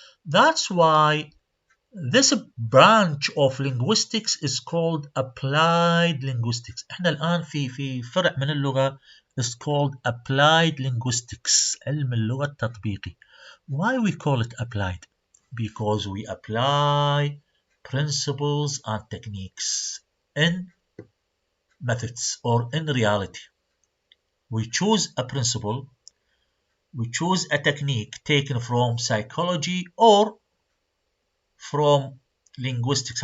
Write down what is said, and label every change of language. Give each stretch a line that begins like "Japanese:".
English: That's why this branch of linguistics is called applied linguistics.
Arabic: احنا الآن في فرع من اللغة
English: is called applied linguistics,
Arabic: علم اللغة التطبيقي.
English: Why we call it applied? Because we apply principles and techniques in methods or in reality. We choose a principle, we choose a technique taken from psychology or from linguistics.